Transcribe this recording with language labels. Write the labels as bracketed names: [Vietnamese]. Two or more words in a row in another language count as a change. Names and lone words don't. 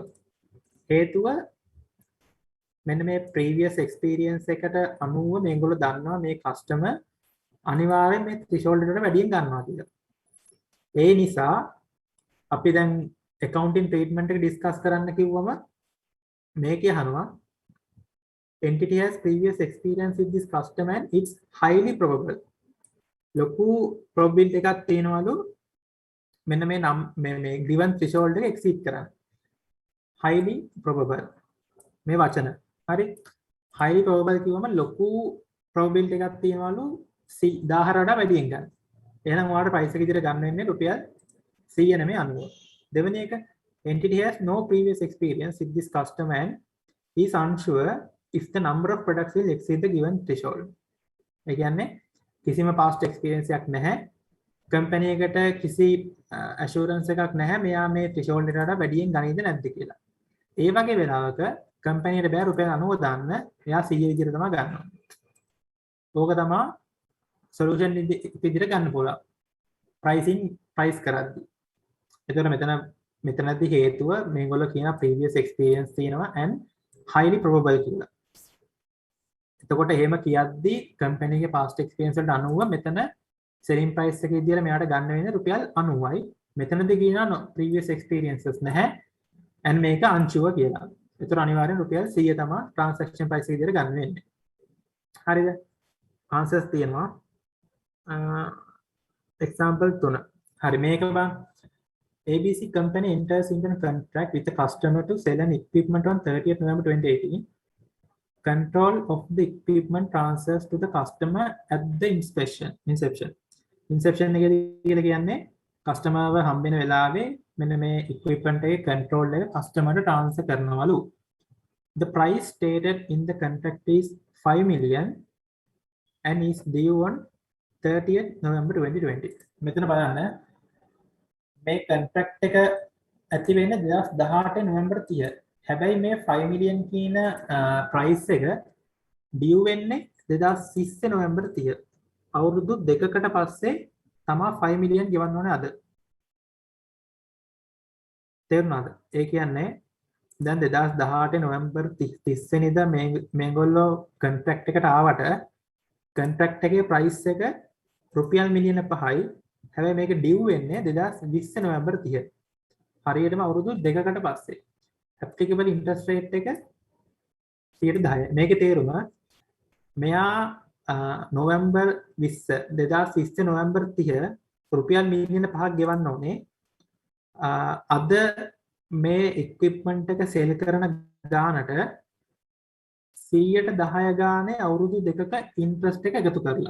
[Sinhala] හේතුව මෙන්න මේ previous experience එකට අනුව මේගොල්ලෝ දන්නවා මේ customer අනිවාර්යෙන් මේ threshold එකට වැඩියෙන් ගන්නවා කියලා. ඒ නිසා අපි දැන් [English] accounting treatment [Sinhala] එක discuss කරන්න කිව්වම මේකේ අහනවා [English] entity has previous experience with this customer and it's highly probable. [Sinhala] ලොකු probability එකක් තියෙනවලු මෙන්න මේ [English] given threshold [Sinhala] එක exceed කරන්න. [English] highly probable [Sinhala] මේ වචන. හරි? [English] highly probable [Sinhala] කිව්වම ලොකු probability එකක් තියෙනවලු 1000ට වඩා වැඩියෙන් ගන්න. එහෙනම් ඔයාලට price එක විදිහට ගන්න වෙන්නේ රුපියල් 100 නෙමෙයි 90. දෙවෙනි එක [English] entity has no previous experience with this customer and is unsure if the number of products will exceed the given threshold. [Sinhala] ඒ කියන්නේ කිසිම [English] past experience [Sinhala] එකක් නැහැ. company එකට කිසි assurance එකක් නැහැ මෙයා මේ threshold එකට වඩා වැඩියෙන් ගනීද නැද්ද කියලා. ඒ වගේ වෙලාවක company එකට බෑ රුපියල් 90 දාන්න. එයා 100 විදිහට තමයි ගන්නවා. ඕක තමයි solution විදිහට ගන්න පුළුවන්. price කරද්දී. එතකොට මෙතනදී හේතුව මේගොල්ලෝ කියන [English] previous experience [Sinhala] තියෙනවා [English] and highly probable [Sinhala] කියලා. එතකොට එහෙම කියද්දී company එකේ [English] past experience [Sinhala] වලට අනුව මෙතන [English] selling price [Sinhala] එක විදියට මෙයාට ගන්න වෙන්නේ රුපියල් 90යි. මෙතනදී කියනවා [English] previous experiences [Sinhala] නැහැ and මේක unsure කියලා. ඒතර අනිවාර්යෙන් රුපියල් 100 තමයි [English] transaction price [Sinhala] විදියට ගන්න වෙන්නේ. හරිද? answers තියෙනවා. example 3. හරි මේක බලන්න. [English] ABC company enters into a contract with a customer to sell an equipment on 30th November 2018. Control of the equipment transfers to the customer at the inception. [Sinhala] Inception එකේදී කියලා කියන්නේ customer ව හම්බෙන වෙලාවේ මෙන්න මේ equipment එකේ control එක customer ට transfer කරනවලු. [English] The price stated in the contract is 5 million and is due on 30th November 2020. [Sinhala] මෙතන බලන්න මේ contract එක ඇති වෙන්නේ 2018 නොවැම්බර් 30. හැබැයි මේ 5 million කියන price එක due වෙන්නේ 2020 නොවැම්බර් 30. අවුරුදු දෙකකට පස්සේ තමයි 5 million ගෙවන්න ඕනේ අද. තේරුණාද? ඒ කියන්නේ දැන් 2018 නොවැම්බර් 30 වෙනිදා මේගොල්ලෝ contract එකට ආවට contract එකේ price එක රුපියල් මිලියන 5යි. හැබැයි මේක due වෙන්නේ 2020 නොවැම්බර් 30. හරියටම අවුරුදු දෙකකට පස්සේ. [English] applicable interest rate [Sinhala] එක 10%. මේකේ තේරුම මෙයා නොවැම්බර් 2020 නොවැම්බර් 30 රුපියල් මිලියන 5ක් ගෙවන්න ඕනේ. අද මේ equipment එක sell කරන ගානට 110 ගානේ අවුරුදු දෙකක interest එක එකතු කරලා.